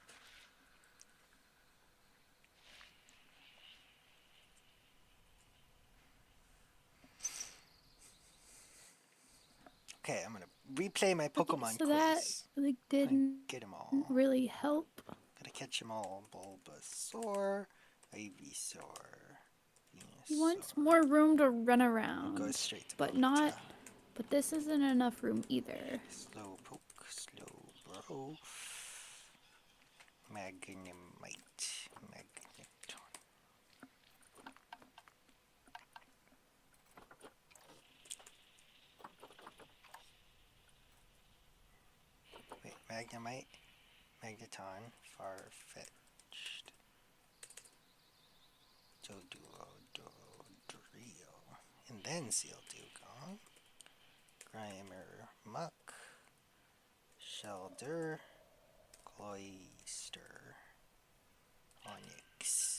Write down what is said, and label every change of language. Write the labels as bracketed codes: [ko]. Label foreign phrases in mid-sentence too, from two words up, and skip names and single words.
[en] Okay, I'm gonna replay my Pokemon So that quiz. like I didn't get them all. really help. Gotta catch them all. Bulbasaur, Ivysaur, He wants Venusaur. more room to run I'll around, go straight to but Ponyta. this isn't enough room either. Slowpoke, Slowbro, Magnemite, Magneton. Wait, Magnemite, Magneton, Farfetch'd, Doduo, Dodrio, and then Sealdugon, Grimer, Muck, Shelder, Cloyster, Onyx.